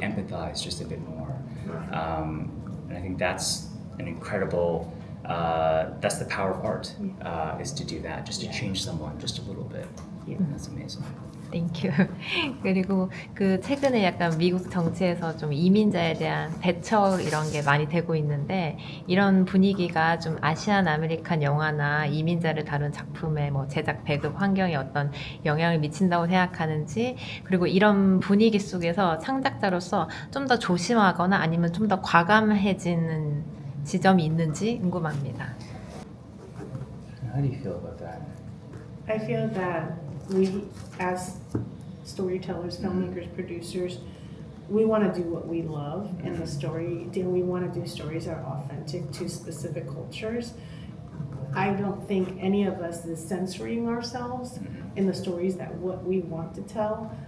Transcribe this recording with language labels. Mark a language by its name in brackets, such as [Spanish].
[English] They empathize just a bit more, and I think that's an incredible. That's the power of art, is to do that, just to change someone just a little bit. Yeah. That's amazing. 땡큐. [Korean] 그리고 그 최근에 약간 미국 정치에서 좀 이민자에 대한 대처 이런 게 많이 되고 있는데 이런 분위기가 좀 아시안 아메리칸 영화나 이민자를 다룬 작품의 뭐 제작 배급 환경에 어떤 영향을 미친다고 생각하는지 그리고 이런 분위기 속에서 창작자로서 좀 더 조심하거나 아니면 좀 더 과감해지는 지점이 있는지 궁금합니다. [English] How do you feel about that? I feel that we, as storytellers, filmmakers, producers, we want to do what we love in the story. We want to do stories that are authentic to specific cultures. I don't think any of us is censoring ourselves in the stories that what we want to tell.